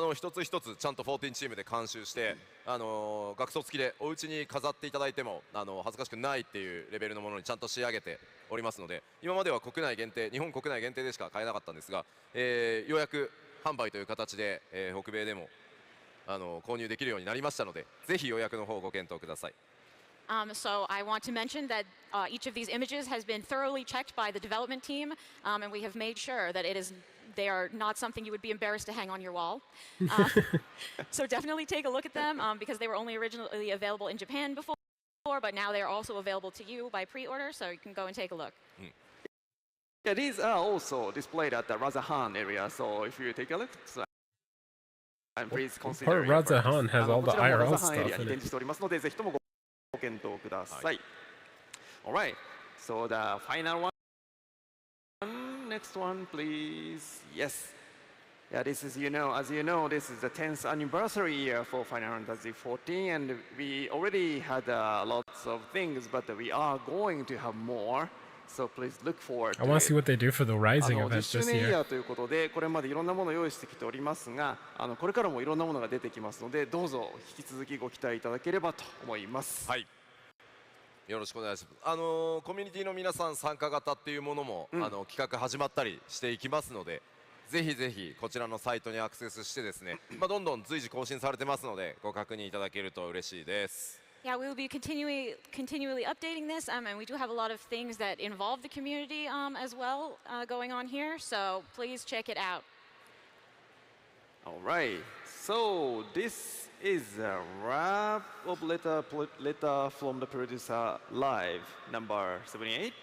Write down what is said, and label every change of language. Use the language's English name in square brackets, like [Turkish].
[Japanese] 一つ一つちゃんと14チームで監修して、額装付きでお家に飾っていただいても恥ずかしくないっていうレベルのものにちゃんと仕上げておりますので、今までは国内限定、日本国内限定でしか買えなかったんですが、予約販売という形で、北米でも購入できるようになりましたので、ぜひ予約の方をご検討ください。 [English] So I want to mention that each of these images has been thoroughly checked by the development team, and we have made sure that they are not something you would be embarrassed to hang on your wall. So definitely take a look at them because they were only originally available in Japan before, but now they are also available to you by pre-order, so you can go and take a look. Yeah, these are also displayed at the Razahan area. So if you take a look, and please consider. Poor Razahan has all the IRL stuff in it. [Japanese] 展示しておりますので、ぜひともご検討ください。 [English] Alright, so the final one. Next one, please. Yes. Yeah, this is, as you know, this is the 10th anniversary year for Final Fantasy XIV, and we already had lots of things, but we are going to have more. So please look forward to I want to see what they do for the Rising event [Japanese] 10周 [English] this [Japanese] 年イヤ [English] year. [Japanese] ーということで、これまでいろんなものを用意してきておりますが、これからもいろんなものが出てきますので、どうぞ引き続きご期待いただければと思います。はい。よろしくお願いします。コミュニティの皆さん参加型っていうものも、企画始まったりしていきますので、ぜひぜひこちらのサイトにアクセスしてですね、どんどん随時更新されてますので、ご確認いただけると嬉しいです。 [English] Yeah, we will be continually updating this, and we do have a lot of things that involve the community as well going on here, so please check it out. All right, so this is a wrap of letter from the producer live number 78.